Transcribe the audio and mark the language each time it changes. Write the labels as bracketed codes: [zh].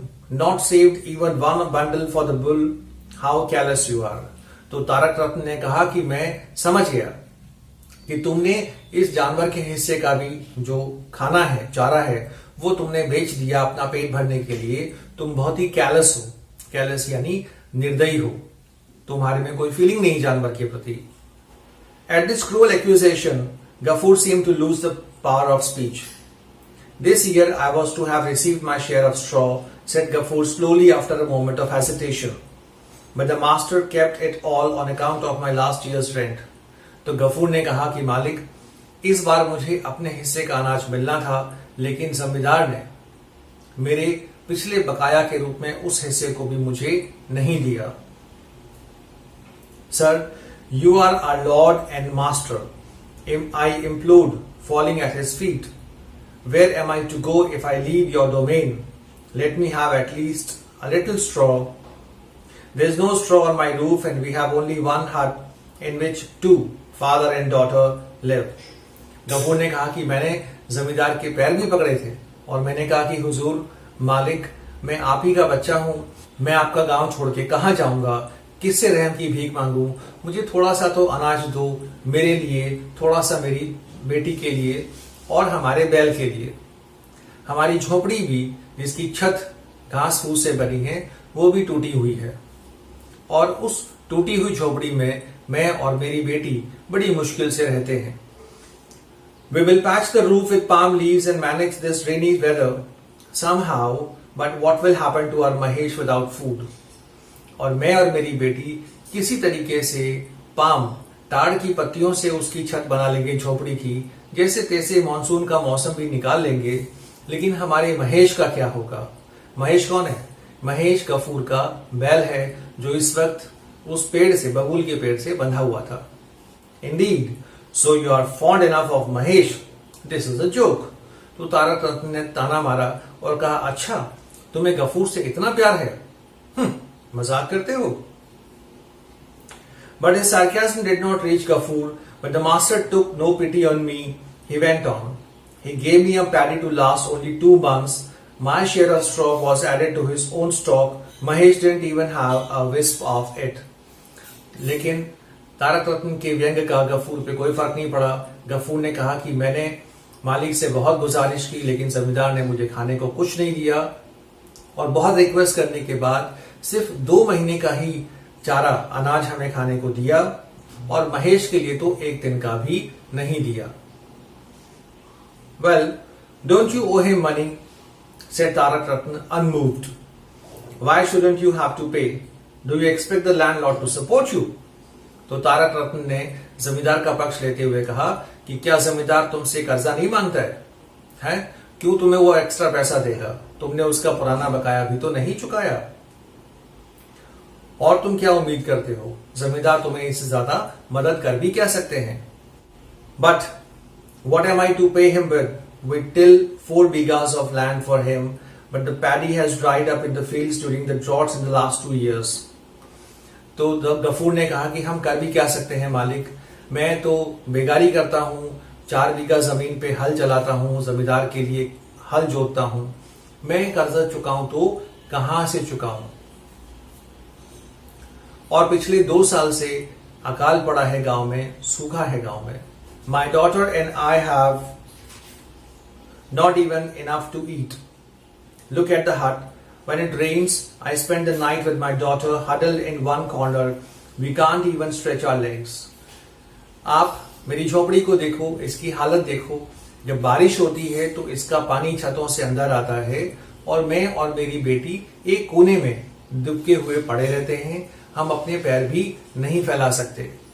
[en] Not saved even one bundle for the bull. How careless you are. [hi] तो तारक रत्न ने कहा कि मैं समझ गया कि तुमने इस जानवर के हिस्से का भी जो खाना है, चारा है, वो तुमने बेच दिया अपना पेट भरने के लिए। तुम बहुत ही कैलस हो। कैलस यानी निर्दयी हो, तुम्हारे में कोई फीलिंग नहीं जानवर के प्रति। [en] At this cruel accusation, Gafur seemed to lose the power of speech. This year I was to have received my share of straw, said Gafur slowly after a moment of hesitation. But the master kept it all on account of my last year's rent. [hi] तो गफूर ने कहा कि मालिक, इस बार मुझे अपने हिस्से का अनाज मिलना था, लेकिन जमींदार ने मेरे पिछले बकाया के रूप में उस हिस्से को भी मुझे नहीं दिया। [en] Sir, you are our lord and master. I implored, falling at his feet. Where am I to go if I leave your domain? Let me have at least a little straw. There is no straw on my roof and we have only one hut in which two, father and daughter, live. [hi] Ghafoor ने कहा कि मैंने जमींदार के पैर भी पकड़े थे और मैंने कहा कि हुजूर मालिक, मैं आप ही का बच्चा हूं, मैं आपका गांव छोड़ के कहां जाऊंगा, किससे रहम की भीख मांगू, मुझे थोड़ा सा तो अनाज दो मेरे लिए, थोड़ा सा मेरी बेटी के लिए और हमारे बैल के लिए। हमारी झोपड़ी भी जिसकी छत घास फूस से बनी है वो भी टूटी हुई है और उस टूटी हुई झोपड़ी में मैं और मेरी बेटी बड़ी मुश्किल से रहते हैं। [en] We will patch the roof with palm leaves and manage this rainy weather somehow, but what will happen to our Mahesh without food? [hi] और मैं और मेरी बेटी किसी तरीके से ताड़ की पत्तियों से उसकी छत बना लेंगे झोपड़ी की, जैसे तैसे मानसून का मौसम भी निकाल लेंगे, लेकिन हमारे महेश का क्या होगा? महेश कौन है? महेश गफूर का बैल है जो इस वक्त उस पेड़ से, बबूल के पेड़ से बंधा हुआ था। [en] Indeed, so you are fond enough of Mahesh. This is a joke. [hi] तो तारक रत्न ने ताना मारा और कहा, अच्छा तुम्हें गफूर से इतना प्यार है? मजाक करते हो? [en] But his sarcasm did not reach Gafur, but the master took no pity on me. He went on. He gave me a paddy to last only 2 months. My share of straw was added to his own stock. Mahesh didn't even have a wisp of it. [hi] लेकिन तारक रत्न के व्यंग का गफूर पे कोई फर्क नहीं पड़ा। गफूर ने कहा कि मैंने मालिक से बहुत गुजारिश की, लेकिन जमींदार ने मुझे खाने को कुछ नहीं दिया और बहुत रिक्वेस्ट करने के बाद सिर्फ 2 महीने का ही चारा अनाज हमें खाने को दिया और महेश के लिए तो 1 दिन का भी नहीं दिया। [en] Well, don't you owe him money? said Tarak Ratna, unmoved. Why shouldn't you have to pay? Do you expect the landlord to support you? [hi] तो तारक रत्न ने जमींदार का पक्ष लेते हुए कहा कि क्या जमींदार तुमसे कर्जा नहीं मांगता है? क्यों तुम्हें वो एक्स्ट्रा पैसा देगा? तुमने उसका पुराना बकाया भी तो नहीं चुकाया और तुम क्या उम्मीद करते हो? जमींदार तुम्हें इससे ज्यादा मदद कर भी क्या सकते हैं? [en] But what am I to pay him with? We till 4 bighas of land for him, but the paddy has dried up in the fields during the droughts in the last 2 years. [hi] तो गफूर ने कहा कि हम कर भी क्या सकते हैं मालिक, मैं तो बेगारी करता हूं, 4 बीघा जमीन पे हल चलाता हूं, जमींदार के लिए हल जोतता हूं, मैं कर्जा चुकाऊं तो कहां से चुकाऊं? और पिछले 2 साल से अकाल पड़ा है गांव में, सूखा है गांव में। [en] My daughter and I have not even enough to eat. Look at the hut. When it rains, I spend the night with my daughter huddled in one corner. We can't even stretch our legs. [hi] आप मेरी झोपड़ी को देखो, इसकी हालत देखो। जब बारिश होती है तो इसका पानी छतों से अंदर आता है और मैं और मेरी बेटी एक कोने में दुबके हुए पड़े रहते हैं। हम अपने पैर भी नहीं फैला सकते।